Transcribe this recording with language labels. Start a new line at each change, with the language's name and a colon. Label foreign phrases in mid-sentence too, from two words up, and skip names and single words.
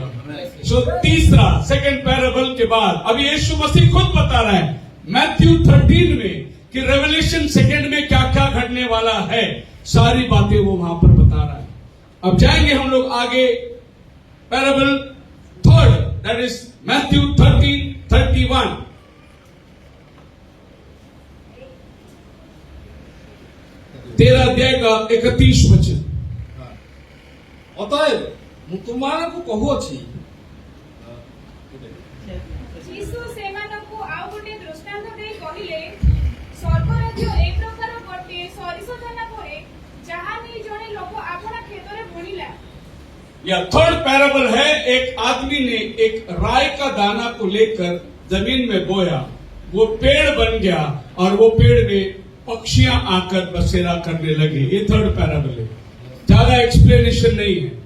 Hindi: सो तीसरा
English: second parable
Hindi: के बाद अब यीशु मसीह खुद बता रहा है मैथ्यू 13 में कि
English: Revelation second
Hindi: में क्या क्या घटने वाला है, सारी बातें वो वहां पर बता रहा है। अब जाएंगे हम लोग आगे
English: parable third, that is Matthew 13:31.
Hindi: तेरा अध्याय का 31 वचन।
Odia: ଅତଏବ ମୁଁ ତୁମମାନଙ୍କୁ କହୁଅଛି, ଯୀଶୁ ସେମାନଙ୍କୁ ଆଉ ଗୋଟେ ଦୃଷ୍ଟାନ୍ତ ଦେଇ କହିଲେ, ସ୍ୱର୍ଗରାଜ୍ୟ ଏ ପ୍ରକାର ଗୋଟିଏ ସରିଷ ଦାନା ପରି, ଯାହା ନେଇ ଜଣେ ଲୋକ ଆପଣା କ୍ଷେତରେ ବୁଣିଲା।
Hindi: यह
English: third parable
Hindi: है। एक आदमी ने एक राय का दाना को लेकर जमीन में बोया, वो पेड़ बन गया और वो पेड़ में पक्षियां आकर बसेरा करने लगे। ये
English: third parable
Hindi: है, ज्यादा एक्सप्लेनेशन नहीं है।